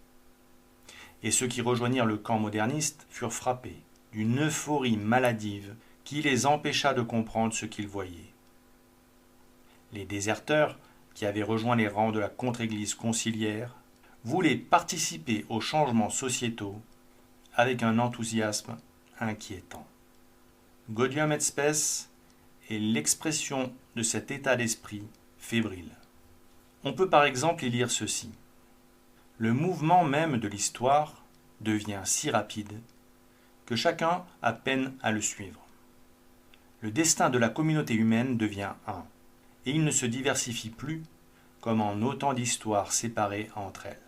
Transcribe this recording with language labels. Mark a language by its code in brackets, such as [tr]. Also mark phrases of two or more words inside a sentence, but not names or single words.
[fr] Et ceux qui rejoignirent le camp moderniste furent frappés d'une euphorie maladive qui les empêcha de comprendre ce qu'ils voyaient. Les déserteurs, qui avaient rejoint les rangs de la contre-église conciliaire, voulaient participer aux changements sociétaux avec un enthousiasme inquiétant. Gaudium et Spes est l'expression de cet état d'esprit fébrile. On peut par exemple y lire ceci. Le mouvement même de l'histoire devient si rapide que chacun a peine à le suivre. Le destin de la communauté humaine devient un, et il ne se diversifie plus comme en autant d'histoires séparées entre elles.